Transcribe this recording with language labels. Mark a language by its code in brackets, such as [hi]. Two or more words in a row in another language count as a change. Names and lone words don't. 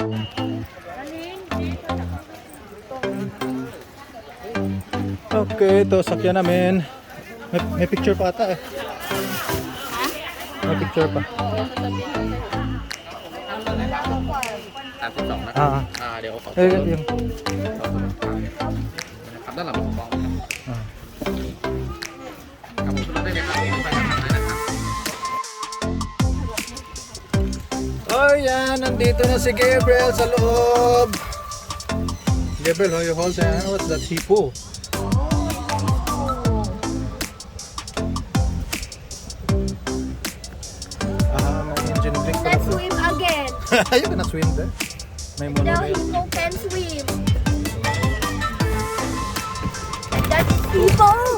[tl] Okay, ito sakyan namin. May picture pa ata eh. May picture pa. [th] 32 นะเดี๋ยวขอ [tl] Yung. [th] ครับด้านหลังของกล้องครับผมได้เลยครับไปทางไหนนะครับ [tl] Oh yan, nandito na si Gabriel sa loob. Gabriel, [en] how you hold that? What's that hippo? [tl] May [en] engine brake [tl] pa [en] Let's na. swim again. You cannot swim there. May The monorail. hippo can swim. That is hippo.